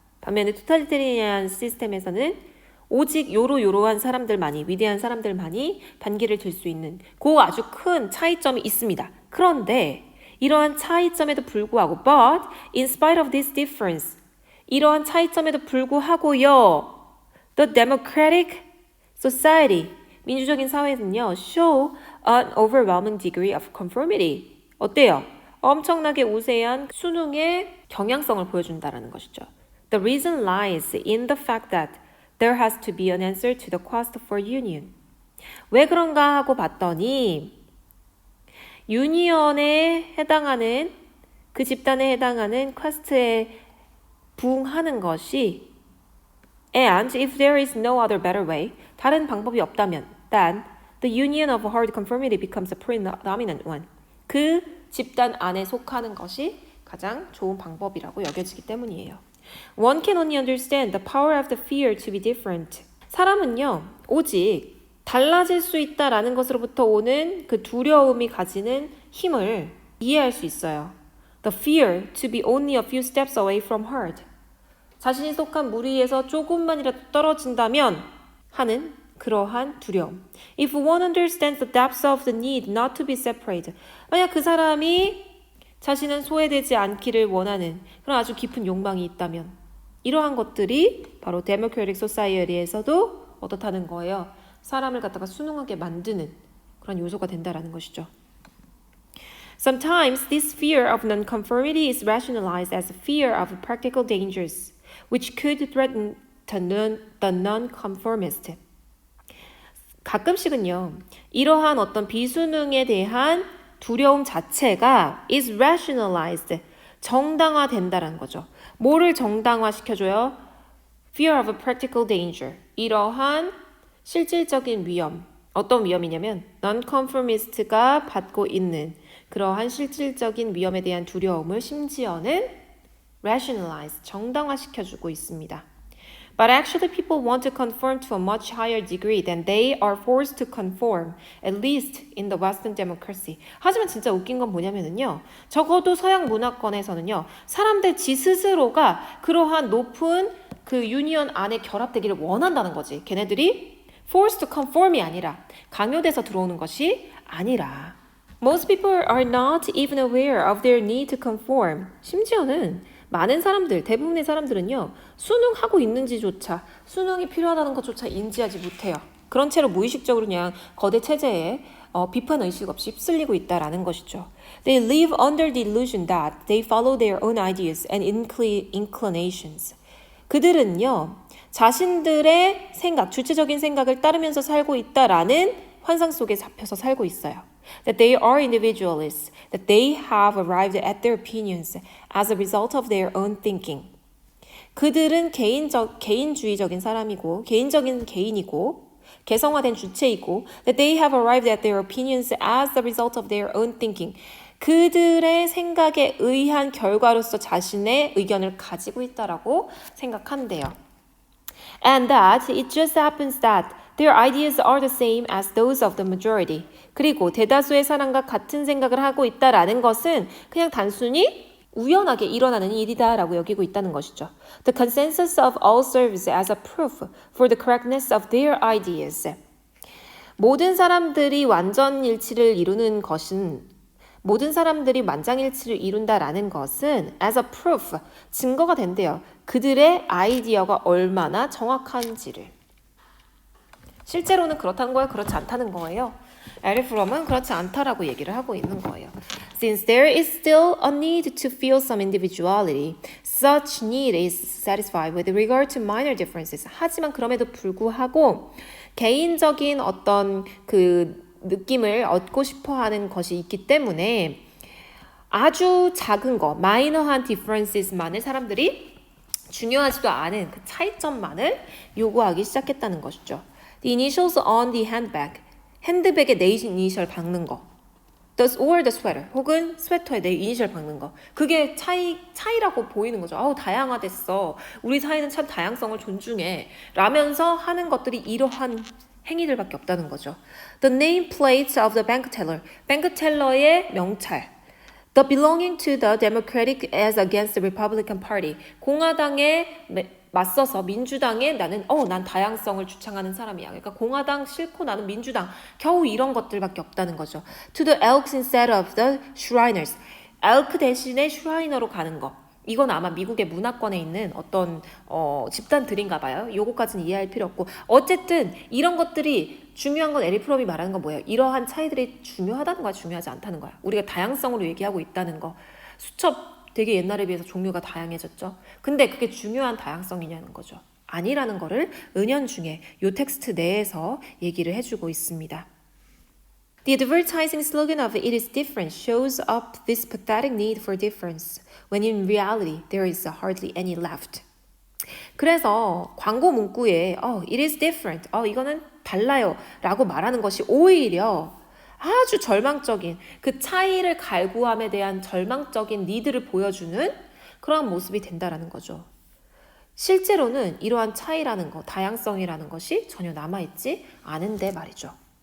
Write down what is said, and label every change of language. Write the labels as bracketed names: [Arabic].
[Korean] 반면에 토탈리테리안 시스템에서는 오직 요러한 사람들만이, 위대한 사람들만이 반기를 들 수 있는 그 아주 큰 차이점이 있습니다. 그런데 이러한 차이점에도 불구하고 [English] but in spite of this difference, [Korean] 이러한 차이점에도 불구하고요, [English] the democratic society, [Korean] 민주적인 사회는요, [English] show an overwhelming degree of conformity. [Korean] 어때요? 엄청나게 우세한 순응의 경향성을 보여준다는 것이죠. [English] The reason lies in the fact that there has to be an answer to the quest for union. [Korean] 왜 그런가 하고 봤더니 유니언에 해당하는 그 집단에 해당하는 퀘스트에 부응하는 것이 [English] and if there is no other better way, [Korean] 다른 방법이 없다면 [English] then the union of hard conformity becomes a predominant one. [Korean] 그 집단 안에 속하는 것이 가장 좋은 방법이라고 여겨지기 때문이에요. [English] One can only understand the power of the fear to be different. [Korean] 사람은요, 오직 달라질 수 있다라는 것으로부터 오는 그 두려움이 가지는 힘을 이해할 수 있어요. [English] The fear to be only a few steps away from hard. [Korean] 자신이 속한 무리에서 조금만이라도 떨어진다면 하는 그러한 두려움. [English] If one understands the depths of the need not to be separated. [Korean] 만약 그 사람이 자신은 소외되지 않기를 원하는 그런 아주 깊은 욕망이 있다면 이러한 것들이 바로 데모크래틱 소사이어티에서도 어떻다는 거예요. 사람을 갖다가 순응하게 만드는 그런 요소가 된다라는 것이죠. [English] Sometimes this fear of nonconformity is rationalized as a fear of practical dangers, which could threaten the nonconformist. [Korean] 가끔씩은요, 이러한 어떤 비순응에 대한 두려움 자체가 [English] is rationalized, [Korean] 정당화된다는 거죠. 뭐를 정당화시켜줘요? [English] Fear of a practical danger, [Korean] 이러한 실질적인 위험. 어떤 위험이냐면 nonconformist가 받고 있는 그러한 실질적인 위험에 대한 두려움을 심지어는 [English] rationalize, [Korean] 정당화시켜주고 있습니다. [English] But actually people want to conform to a much higher degree than they are forced to conform, at least in the Western democracy. [Korean] 하지만 진짜 웃긴 건 뭐냐면요. 적어도 서양 문화권에서는요. 사람들 지 스스로가 그러한 높은 그 유니언 안에 결합되기를 원한다는 거지. 걔네들이 [English] forced to conform이 아니라 [Korean] 강요돼서 들어오는 것이 아니라 [English] Most people are not even aware of their need to conform. [Korean] 심지어는 많은 사람들, 대부분의 사람들은요. 순응하고 있는지조차, 순응이 필요하다는 것조차 인지하지 못해요. 그런 채로 무의식적으로 그냥 거대 체제에 비판 의식 없이 휩쓸리고 있다라는 것이죠. [English] They live under the illusion that they follow their own ideas and inclinations. [Korean] 그들은요. 자신들의 생각, 주체적인 생각을 따르면서 살고 있다라는 환상 속에 잡혀서 살고 있어요. [English] That they are individualists, that they have arrived at their opinions as a result of their own thinking. [Korean] 그들은 개인주의적인 사람이고, 개인적인 개인이고, 개성화된 주체이고, [English] that they have arrived at their opinions as the result of their own thinking. [Korean] 그들의 생각에 의한 결과로서 자신의 의견을 가지고 있다라고 생각한대요. [English] And that it just happens that their ideas are the same as those of the majority. [Korean] 그리고 대다수의 사람과 같은 생각을 하고 있다라는 것은 그냥 단순히 우연하게 일어나는 일이다라고 여기고 있다는 것이죠. [English] The consensus of all serves as a proof for the correctness of their ideas. [Korean] 모든 사람들이 완전 일치를 이루는 것은 모든 사람들이 만장일치를 이룬다라는 것은 [English] as a proof, [Korean] 증거가 된대요. 그들의 아이디어가 얼마나 정확한지를. 실제로는 그렇다는 거예요? 그렇지 않다는 거예요? 에릭 프롬은 그렇지 않다라고 얘기를 하고 있는 거예요. [English] Since there is still a need to feel some individuality, such need is satisfied with regard to minor differences. [Korean] 하지만 그럼에도 불구하고 개인적인 어떤 그 느낌을 얻고 싶어 하는 것이 있기 때문에 아주 작은 거, 마이너한 differences만을 사람들이 중요하지도 않은 그 차이점만을 요구하기 시작했다는 것이죠. [English] The initials on the handbag. [Korean] 핸드백에 내 이니셜 박는 거. [English] or the sweater. [Korean] 혹은 스웨터에 내 이니셜 박는 거. 그게 차이라고 보이는 거죠. 아우, 다양화됐어. 우리 사이는 참 다양성을 존중해. 라면서 하는 것들이 이러한 행위들밖에 없다는 거죠. [English] The name plate of the bank teller. [Korean] 뱅크 텔러의 명찰. [English] The belonging to the Democratic as against the Republican Party. [Korean] 공화당에 맞서서 민주당에 난 다양성을 주창하는 사람이야. 그러니까 공화당 싫고 나는 민주당. 겨우 이런 것들밖에 없다는 거죠. [English] To the elks instead of the Shriners. [Korean] 엘크 대신에 슈라이너로 가는 거. 이건 아마 미국의 문화권에 있는 어떤 집단들인가 봐요. 요거까지는 이해할 필요 없고. 어쨌든 이런 것들이 중요한 건 에릭 프롬이 말하는 건 뭐예요? 이러한 차이들이 중요하다는 거야, 중요하지 않다는 거야. 우리가 다양성으로 얘기하고 있다는 거. 수첩 되게 옛날에 비해서 종류가 다양해졌죠. 근데 그게 중요한 다양성이냐는 거죠. 아니라는 거를 은연중에 요 텍스트 내에서 얘기를 해주고 있습니다. [English] The advertising slogan of "It is different" shows up this pathetic need for difference, when in reality there is hardly any left. [Korean] 그래서 광고 문구에 [English] "It is different", [Korean] 이거는 달라요 라고 말하는 것이 오히려 아주 절망적인 그 차이를 갈구함에 대한 절망적인 니드를 보여주는 그런 모습이 된다라는 거죠. 실제로는 이러한 차이라는 거, 다양성이라는 것이 전혀 남아있지 않은데 말이죠.